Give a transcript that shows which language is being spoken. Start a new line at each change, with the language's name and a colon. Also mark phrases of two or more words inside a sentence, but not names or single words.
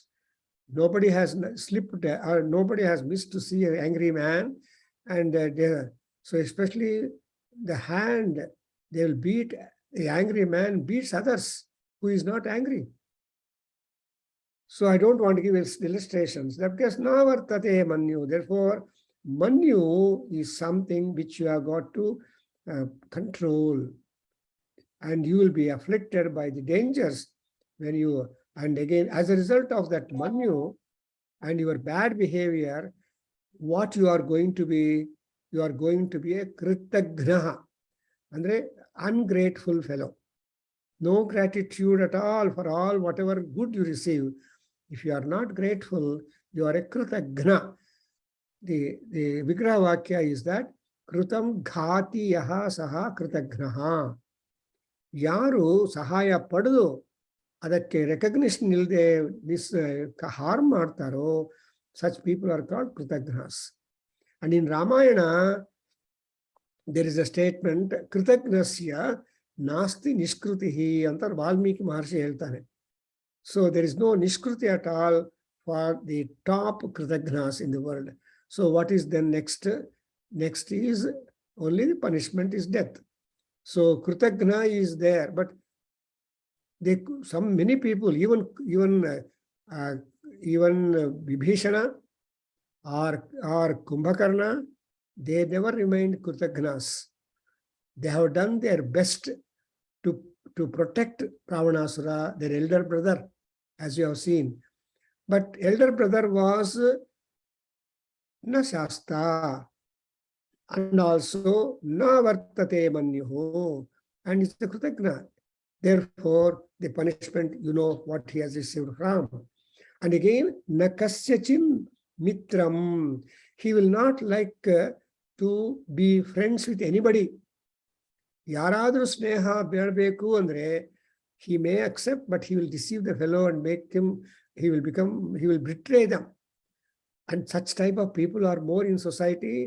English: Nobody has slipped or nobody has missed to see an angry man. And so especially the hand, they will beat The angry man beats others who is not angry. So I don't want to give illustrations. That because
Sanskrit: na vartate manyu.
English: Therefore, manyu is something which you have got to control. And you will be afflicted by the dangers when you, and again, as a result of that manyu and your bad behavior, what you are going to be a kritagnaha, andre ungrateful fellow. No gratitude at all for all whatever good you receive. If you are not grateful, you are a kritagna.
Sanskrit: The Vigraha Vakya
English: is that
Sanskrit: Krutam ghati yaha saha kritagnaha.
Kannada: Yaru sahaya padadu adakke recognition ilde
English: this harm
Kannada: martaro,
English: such people are called kritagnas. And in Ramayana, there is a statement,
Sanskrit: Kritagnasya nasti niskrutihi
Kannada: anta Valmiki Maharshi heltane.
English: So there is no nishkruti at all for the top kritagnas in the world. So what is then next? Next is only the punishment is death. So kritagna is there, but many people, even Vibhishana or Kumbhakarna, they never remained kritagnas. They have done their best to protect Ravanasura, their elder brother, as you have seen. But elder brother was
Sanskrit: na shasta,
English: and also
Sanskrit: na vartate manyuho,
English: and it's the kritagna. Therefore, the punishment, you know what he has received from. And again,
Sanskrit: na kasyachin mitram.
English: He will not like to be friends with anybody.
Kannada: Yaradru sneha bearbeku andre,
English: he may accept, but he will deceive the fellow and make him, he will betray them. And such type of people are more in society.